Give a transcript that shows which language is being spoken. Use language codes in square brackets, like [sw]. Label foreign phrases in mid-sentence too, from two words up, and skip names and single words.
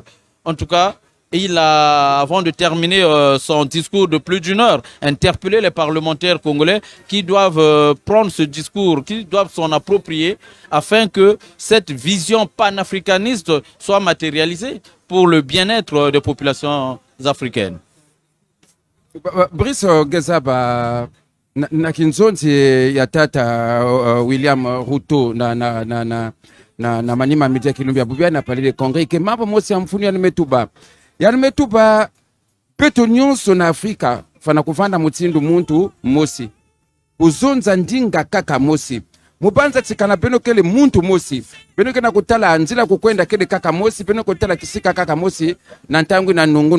[fr] En tout cas, il a, avant de terminer son discours de plus d'une heure, interpellé les parlementaires congolais qui doivent prendre ce discours, qui doivent s'en approprier afin que cette vision panafricaniste soit matérialisée pour le bien-être des populations africaines. [ktu] Brice Gezaba na kinzonzi ya tata William Ruto na manima media Kilumbi Abubia na palile Congrès ke mambo mosi ya mfunu ya nimetuba peto nyonso na Afrika fana kuvanda mutsindu muntu mosi uzonza ndinga kaka mosi mubanza tsikana peno kele muntu mosi peno kena kutala anzila kukwenda kele kaka mosi peno kutala kisika kaka mosi na ntangu na nungunu